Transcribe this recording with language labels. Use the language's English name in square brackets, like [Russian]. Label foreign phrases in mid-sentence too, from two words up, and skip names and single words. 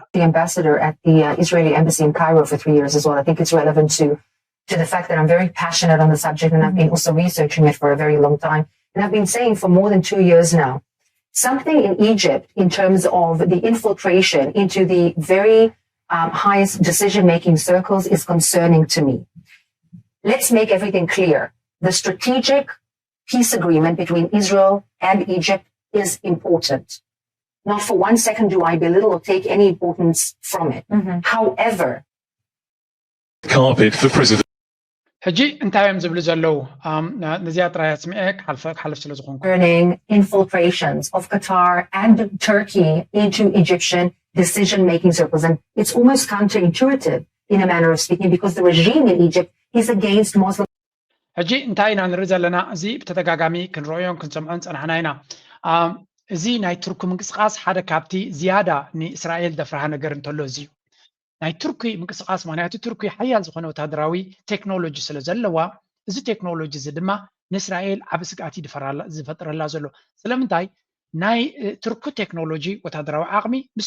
[English] The ambassador at the Israeli embassy in Cairo for 3 years as well. I think it's relevant to the fact that I'm very passionate on the subject and I've been also researching it for a very long time. And I've been saying for more than 2 years now, something in Egypt in terms of the infiltration into the very highest decision-making circles is concerning to me. Let's make everything clear. The strategic peace agreement between Israel and Egypt is important. Not for 1 second do I belittle or take any importance from it. However, carpet for president. [Tigrinya] ሕጂ እንታይ እዮም ዝብሉ ዘለው ነዚያ ጥራይ ኣስሚዐ ክሓልፍ ስለ ዝኾንኩ [English] concerning infiltrations of Qatar and Turkey into Egyptian decision-making circles. And it's almost counterintuitive in a manner of speaking because the regime in Egypt is against Muslim. [Tigrinya] ሕጂ እንታይ ኢና ንርኢ ዘለና እዚ ብተደጋጋሚ ክንረአዮን ክንሰምዖን ፀናሕና ኢና እዚ ናይ ቱርኪ ምንቅስቃስ ሓደ ካብቲ ዝያዳ ንእስራኤል ዘፍርሃ ነገር እንተሎ እዚ ናይ ቱርኪ ምንቅስቃስ ምክንያቱ ቱርኪ ሓያል ዝኾነ ወታደራዊ ቴክኖሎጂ ስለ ዘለዋ እዚ ቴክኖሎጂ እዚ ድማ ንእስራኤል ዓብ ስጋኣት ዝፈጥረላ ዘሎ ስለምንታይ ናይ ቱርኪ ቴክኖሎጂ ወታደራዊ ዓቕሚ ምስ